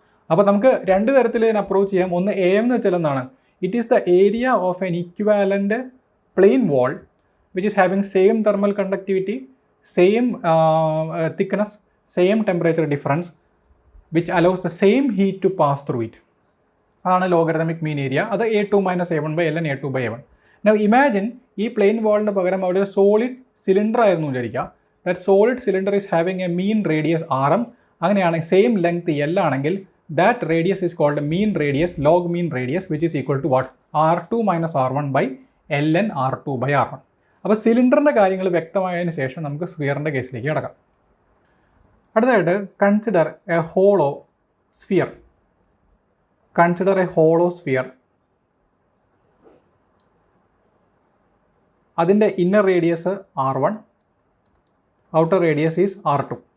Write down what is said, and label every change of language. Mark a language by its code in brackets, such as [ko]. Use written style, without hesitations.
[ml] അപ്പോൾ നമുക്ക് രണ്ട് തരത്തിൽ ഇതിനെ അപ്രോച്ച് ചെയ്യാം. ഒന്ന് എ എം എന്ന് വെച്ചാൽ എന്താണ്? [en] It is the area of an equivalent plain wall which is having same thermal conductivity, same thickness, same temperature difference which allows the same heat to pass through it. [ml] അതാണ് logarithmic മീൻ area. [en] അത് A2 minus A1 by ln A2 by A1. Now imagine [ml] ഈ plain വാളിന് പകരം അവിടെ ഒരു solid cylinder ആയിരുന്നു വിചാരിക്കുക. [en] That solid cylinder is having a mean radius RM. [ml] അങ്ങനെയാണെങ്കിൽ same length L ആണെങ്കിൽ [en] That radius is called mean radius, log mean radius which is equal to what? R2 minus R1 by ln R2 by R1. [ml] അപ്പോൾ സിലിണ്ടറിൻ്റെ കാര്യങ്ങൾ വ്യക്തമായതിനു ശേഷം നമുക്ക് സ്ഫിയറിൻ്റെ കേസിലേക്ക് കിടക്കാം. [en] അടുത്തതായിട്ട് consider a hollow sphere. Consider a hollow sphere [ml] അതിൻ്റെ inner radius R1, outer radius is R2.